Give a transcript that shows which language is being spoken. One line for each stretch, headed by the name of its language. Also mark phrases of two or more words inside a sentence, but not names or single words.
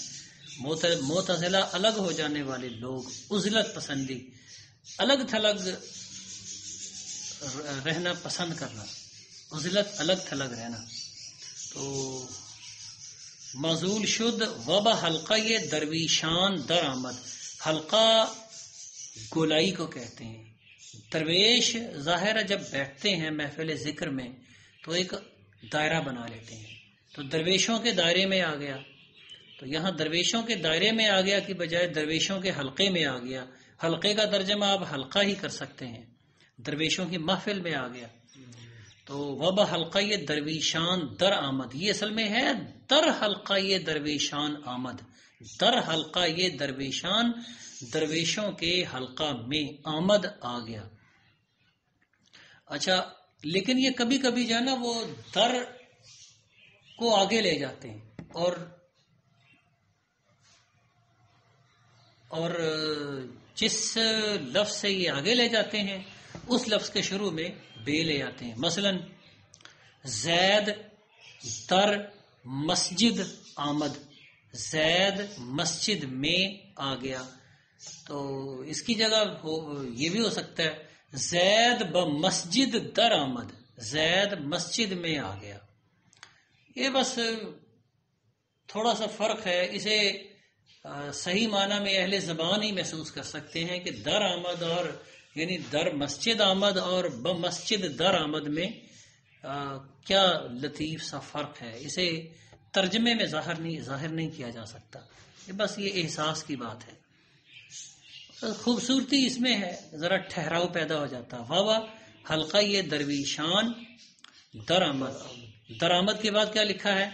Urdu: معتزلہ الگ ہو جانے والے لوگ، عزلت پسندی، الگ تھلگ رہنا پسند کرنا، عزلت الگ تھلگ رہنا.
Persian: تو معزول شد وبا حلقہ درویشان در آمد.
Urdu: حلقہ گولائی کو کہتے ہیں. درویش ظاہر ہے جب بیٹھتے ہیں محفل ذکر میں تو ایک دائرہ بنا لیتے ہیں، تو درویشوں کے دائرے میں آ گیا. تو یہاں درویشوں کے دائرے میں آ گیا کی بجائے درویشوں کے حلقے میں آ گیا. حلقے کا ترجمہ آپ حلقہ ہی کر سکتے ہیں، درویشوں کی محفل میں آ گیا.
Persian: تو وب حلقہ درویشان در آمد،
Urdu: یہ اصل میں ہے
Persian: در حلقہ درویشان آمد. در حلقہ درویشان،
Urdu: درویشوں کے حلقہ میں آمد آ گیا. اچھا، لیکن یہ کبھی کبھی جو ہے نا وہ در کو آگے لے جاتے ہیں اور جس لفظ سے یہ آگے لے جاتے ہیں اس لفظ کے شروع میں بے لے آتے ہیں.
Persian: مثلا زید در مسجد آمد،
Urdu: زید مسجد میں آ گیا. تو اس کی جگہ یہ بھی ہو سکتا ہے
Persian: زید بمسجد در آمد،
Urdu: زید مسجد میں آ گیا. یہ بس تھوڑا سا فرق ہے، اسے صحیح معنی میں اہل زبان ہی محسوس کر سکتے ہیں کہ
Persian: در آمد
Urdu: اور یعنی
Persian: در مسجد آمد
Urdu: اور
Persian: بمسجد در آمد
Urdu: میں کیا لطیف سا فرق ہے. اسے ترجمے میں ظاہر نہیں کیا جا سکتا، بس یہ احساس کی بات ہے. خوبصورتی اس میں ہے، ذرا ٹھہراؤ پیدا ہو جاتا. واہ
Persian: حلقہ یہ درویشان درآمد،
Urdu: درآمد کے بعد کیا لکھا ہے؟